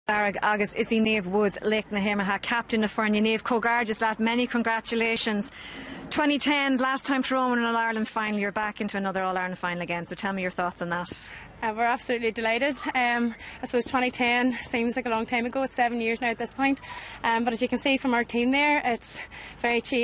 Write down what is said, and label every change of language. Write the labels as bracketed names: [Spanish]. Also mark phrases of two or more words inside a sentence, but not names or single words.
[Irish] Arag agus is Niamh Woods, Laoch na hImeartha, [English] captain of [Irish] Niamh, Comhghairdeas lad, [English] many congratulations. 2010, last time Tyrone won an All-Ireland final, you're back into another All-Ireland final again, so tell me your thoughts on that. We're absolutely delighted. I suppose 2010 seems like a long time ago. It's 7 years now at this point. But as you can see from our team there, it's very changed.